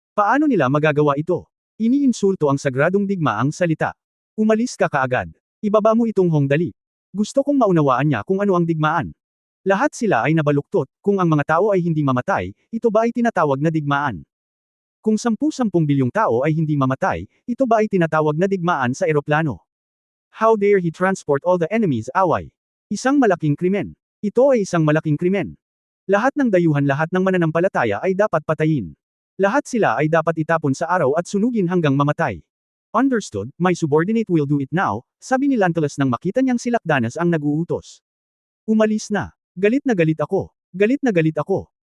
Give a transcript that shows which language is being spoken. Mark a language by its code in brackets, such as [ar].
[tl] Paano nila magagawa ito? Iniinsulto ang sagradong digmaang salita. Umalis ka kaagad. Ibaba mo itong Hong Dali. Gusto kong maunawaan niya kung ano ang digmaan. Lahat sila ay nabaluktot, kung ang mga tao ay hindi mamatay, ito ba ay tinatawag na digmaan? Kung 10-10 bilyong tao ay hindi mamatay, ito ba ay tinatawag na digmaan sa eroplano? [en] How dare he transport all the enemies away? [tl] Isang malaking krimen. Ito ay isang malaking krimen. Lahat ng dayuhan, lahat ng mananampalataya ay dapat patayin. Lahat sila ay dapat itapon sa araw at sunugin hanggang mamatay. [en] Understood, my subordinate will do it now, [tl] sabi ni Lantelas nang makita niyang si Lakdanath ang nag-uutos. Umalis na. Galit na galit ako. Galit na galit ako.